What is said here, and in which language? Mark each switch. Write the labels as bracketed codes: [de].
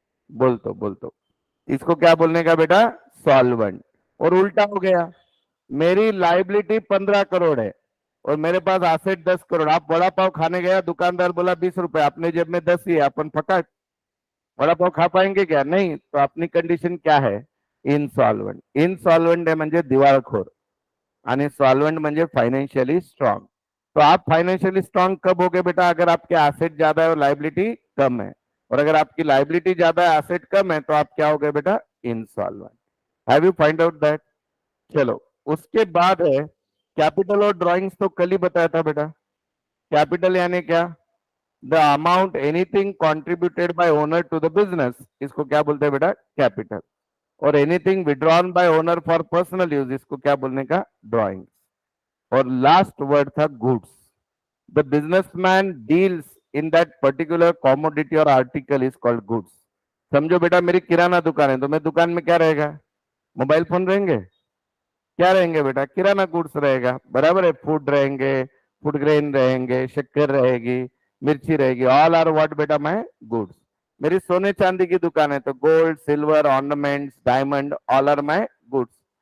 [hi] बोलतो इसको क्या बोलने का बेटा? सॉल्वेंट। और उल्टा हो गया, मेरी लाइबिलिटी 15 करोड़ है और मेरे पास एसेट 10 करोड़। आप वड़ा पाव खाने गया, दुकानदार बोला 20 रुपए, अपने जेब में 10 ही है, अपन फटाक वड़ा पाव खा पाएंगे क्या? नहीं। तो अपनी कंडीशन क्या है? इनसॉल्वेंट। [mr] इनसॉल्वेंट है म्हणजे दिवाळखोर, आणि सॉल्वेंट म्हणजे फाइनेंशियली स्ट्रांग। [hi] तो आप फाइनेंशियली स्ट्रांग कब हो गए बेटा? अगर आपके एसेट ज्यादा है और लाइबिलिटी कम है, और अगर आपकी लाइबिलिटी ज्यादा है एसेट कम है, तो आप क्या हो गए बेटा? Insolvent. [en] Have you find out that? [hi] चलो उसके बाद है कैपिटल और ड्राइंग्स, तो कल ही बताया था बेटा। कैपिटल यानी क्या? [en] the amount anything contributed by owner to the business, [hi] इसको क्या बोलते हैं बेटा? [en] Capital. [hi] और anything [en] Withdrawn by owner for personal use, इसको क्या बोलने का? [hi] ड्राइंग्स। और लास्ट वर्ड था goods. [en] The businessman deals in that particular commodity or article is called goods. [hi] समझो बेटा मेरी किराना दुकान है तो मैं दुकान में क्या रहेगा, मोबाइल फोन रहेंगे, क्या रहेंगे बेटा, किराना गुड्स रहेगा, बराबर है, फूड रहेंगे, फूड ग्रेन रहेंगे, शक्कर रहेगी, मिर्ची रहेगी, [en] all are what [hi] बेटा माय गुड्स। मेरी सोने चांदी की दुकान है तो gold silver ornaments diamond [en] All are my goods.